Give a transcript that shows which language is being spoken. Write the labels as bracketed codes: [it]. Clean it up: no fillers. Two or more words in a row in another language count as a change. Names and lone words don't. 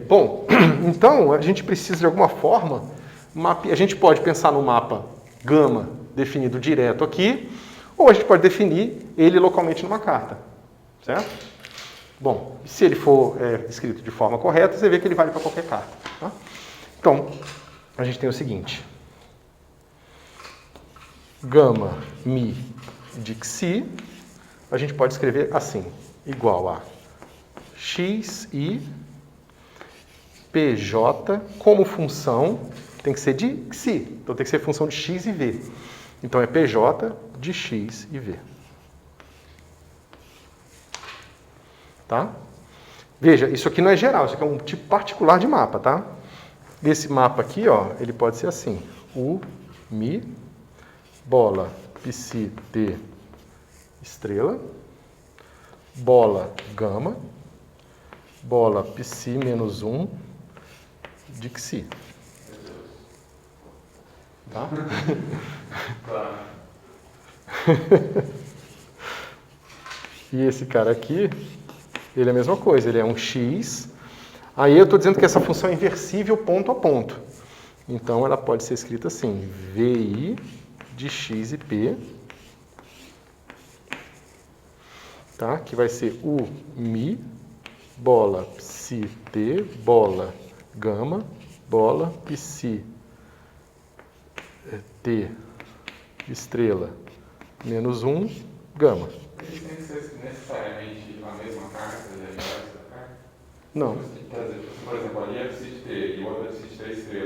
[pt] Bom, então a gente precisa de alguma forma, a gente pode pensar no mapa gama definido direto aqui, ou a gente pode definir ele localmente numa carta, certo? Bom, se ele for escrito de forma correta, você vê que ele vale para qualquer carta. Tá? Então, a gente tem o seguinte. Gama mi de xi, a gente pode escrever assim, igual a xi pj como função, tem que ser de xi, então tem que ser função de x e v. Então é pj de x e v. Tá? Veja, isso aqui não é geral, isso aqui é um tipo particular de mapa, tá? Esse mapa aqui, ó, ele pode ser assim. U, Mi, bola, psi, t, estrela, bola, gama, bola, psi menos 1, de xi. Tá? Claro. E esse cara aqui, ele é a mesma coisa, ele é um x. Aí eu estou dizendo que essa função é inversível ponto a ponto. Então ela pode ser escrita assim, vi de x e p, tá? Que vai ser u, mi, bola, psi, t, bola, gama, bola, psi, t, estrela, menos 1, gama. Eles têm que ser necessariamente a mesma carta e a inversa da carta? Não. Quer dizer, por exemplo, ali é psi de T e o outro é psi de T estrela.